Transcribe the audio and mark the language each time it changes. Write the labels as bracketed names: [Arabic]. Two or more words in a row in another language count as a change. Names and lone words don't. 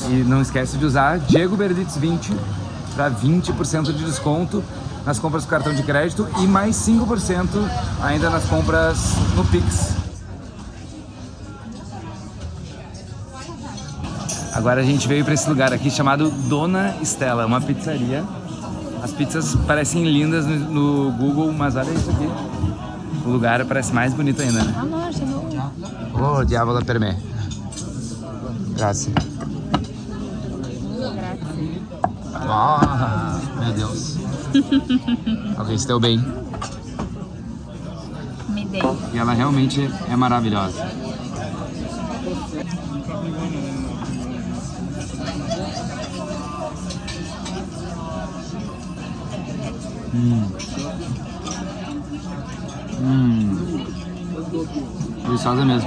[Portuguese] E não esquece de usar Diego Berditz 20 para 20% de desconto nas compras com cartão de crédito e mais 5% ainda nas compras no Pix. Agora a gente veio para esse lugar aqui chamado Dona Stella, uma pizzaria. As pizzas parecem lindas no Google, mas olha isso aqui. O lugar parece mais bonito ainda, né? [Italian] Oh, diavolo per me. Grazie. [Portuguese] Oh, meu Deus. Alguém esteu bem. Me dei. E ela realmente é maravilhosa. Deliciosa mesmo.